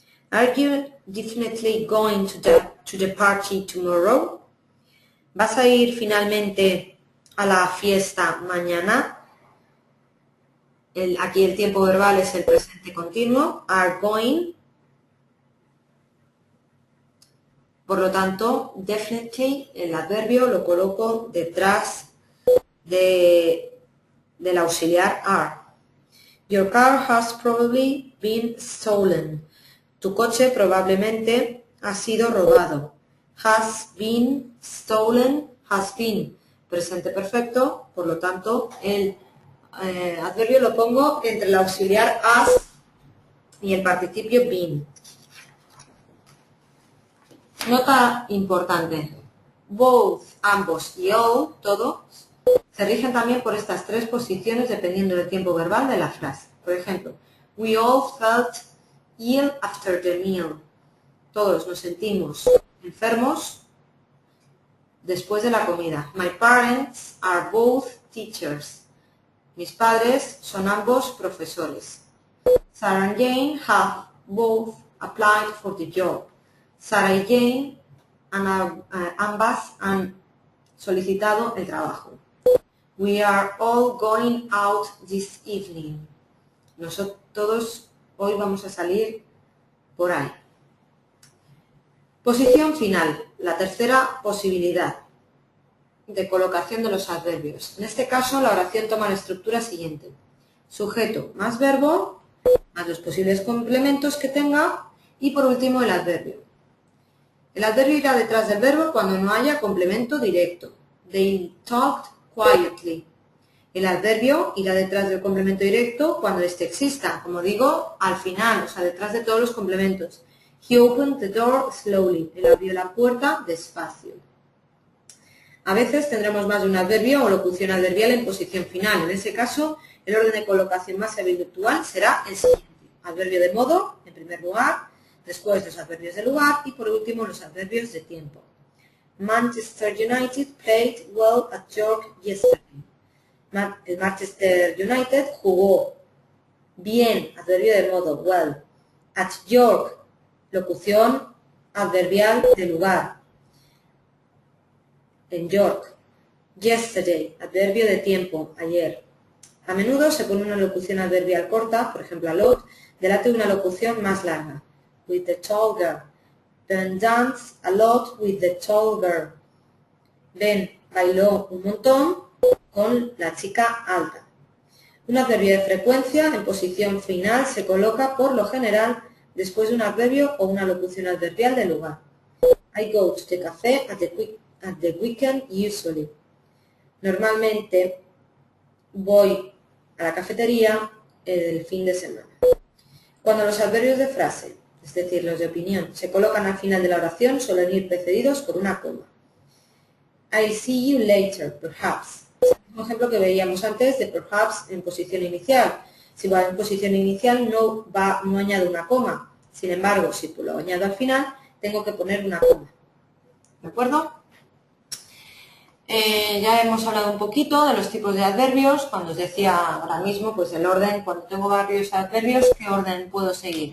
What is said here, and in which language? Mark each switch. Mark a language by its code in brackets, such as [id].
[en] Are you definitely going to the party tomorrow? [es] ¿Vas a ir finalmente a la fiesta mañana? Aquí el tiempo verbal es el presente continuo, are going. Por lo tanto, definitely, el adverbio lo coloco detrás del auxiliar are. [en] Your car has probably been stolen. [es] Tu coche probablemente ha sido robado. [en] Has been stolen, has been. [es] Presente perfecto, por lo tanto, el adverbio lo pongo entre el auxiliar has y el participio been. Nota importante. Both, ambos y all, todos, se rigen también por estas tres posiciones dependiendo del tiempo verbal de la frase. Por ejemplo, [en] we all felt ill after the meal. [es] Todos nos sentimos enfermos después de la comida. [en] My parents are both teachers. [es] Mis padres son ambos profesores. [en] Sarah and Jane have both applied for the job. [es] Sarah y Jane ambas han solicitado el trabajo. [en] We are all going out this evening. [es] Nosotros todos hoy vamos a salir por ahí. Posición final, la tercera posibilidad de colocación de los adverbios. En este caso, la oración toma la estructura siguiente. Sujeto más verbo, más los posibles complementos que tenga y por último el adverbio. El adverbio irá detrás del verbo cuando no haya complemento directo. [en] They talked quietly. [es] El adverbio irá detrás del complemento directo cuando éste exista. Como digo, al final, o sea, detrás de todos los complementos. [en] He opened the door slowly. [es] Él abrió la puerta despacio. A veces tendremos más de un adverbio o locución adverbial en posición final. En ese caso, el orden de colocación más habitual será el siguiente. Adverbio de modo, en primer lugar, después los adverbios de lugar y por último los adverbios de tiempo. [en] Manchester United played well at York yesterday. [es] El Manchester United jugó bien, adverbio de modo, well. At York, locución adverbial de lugar. En York. Yesterday, adverbio de tiempo, ayer. A menudo se pone una locución adverbial corta, por ejemplo a lot, delante de una locución más larga. [en] With the tall girl. Ben danced a lot with the tall girl. [es] Ben bailó un montón con la chica alta. Un adverbio de frecuencia en posición final se coloca por lo general después de un adverbio o una locución adverbial de lugar. [en] I go to the cafe at the weekend usually. [es] Normalmente voy a la cafetería el fin de semana. Cuando los adverbios de frase, es decir, los de opinión, se colocan al final de la oración, suelen ir precedidos por una coma. [en] I'll see you later, perhaps. [es] Es el mismo ejemplo que veíamos antes de perhaps en posición inicial. Si va en posición inicial no añado una coma. Sin embargo, si lo añado al final, tengo que poner una coma. ¿De acuerdo? Ya hemos hablado un poquito de los tipos de adverbios. Cuando os decía ahora mismo, pues el orden, cuando tengo varios adverbios, ¿qué orden puedo seguir?